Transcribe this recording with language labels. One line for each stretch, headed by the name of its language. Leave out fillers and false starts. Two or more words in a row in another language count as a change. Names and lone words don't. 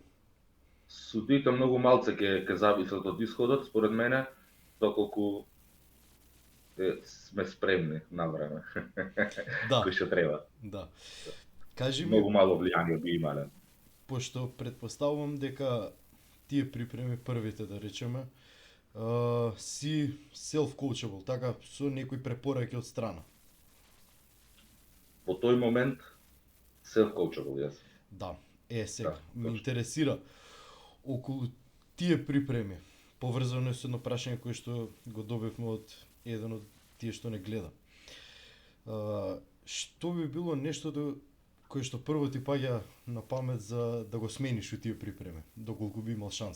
Macedonian: Судите многу малце ќе зависат од исходот, според мене, доколку сме спремни на време. Да. Кој што треба. Да. Кажи ми, многу мало влијание би имале. Пошто предпоставувам дека тие припреми првите да речеме, си self-coachable, така со некои препораки од страна. Во тој момент self-coachable, јас. Да, сега, Да, ме точно. интересира околу тие припреми, поврзано со едно прашање кое што го добивме од еден од тие што не гледа. Што би било нештото кое што прво ти паѓа на памет за да го смениш у тие припреми, доколку би имал шанса?